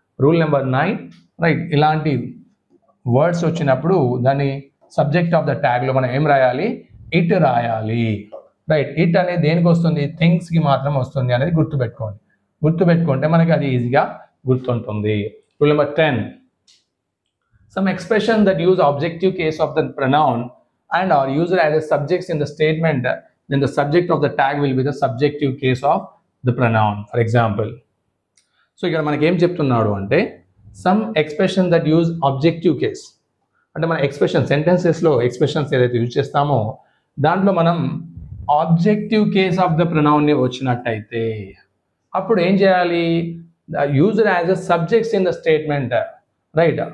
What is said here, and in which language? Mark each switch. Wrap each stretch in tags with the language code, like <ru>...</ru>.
<te>Rule number 9, right, ఇలాంటి words వచ్చినప్పుడు దాన్ని సబ్జెక్ట్ ఆఫ్ ద ట్యాగ్లో మనం ఏం రాయాలి, ఇట్ రాయాలి, రైట్. ఇట్ అనేది దేనికి వస్తుంది, థింగ్స్కి మాత్రం వస్తుంది అనేది గుర్తుపెట్టుకుంటే మనకి అది ఈజీగా గుర్తుంటుంది.</te> <en>Rule number 10, some expression that use objective case of the pronoun and are used as a subjects in the statement, then the subject of the tag will be the subjective case of the pronoun.</en> <te>For example, so ఇక్కడ మనకి ఏం చెప్తున్నాడు అంటే</te> <en>some expression that use objective case,</en> <te>అంటే మన expression సెంటెన్సెస్లో expressions ఏదైతే use చేస్తామో దాంట్లో మనం ఆబ్జెక్టివ్ కేస్ ఆఫ్ ద ప్రొనౌన్ని వచ్చినట్టయితే అప్పుడు ఏం చేయాలి,</te> <en>used as a subjects in the statement,</en> <te>right.</te>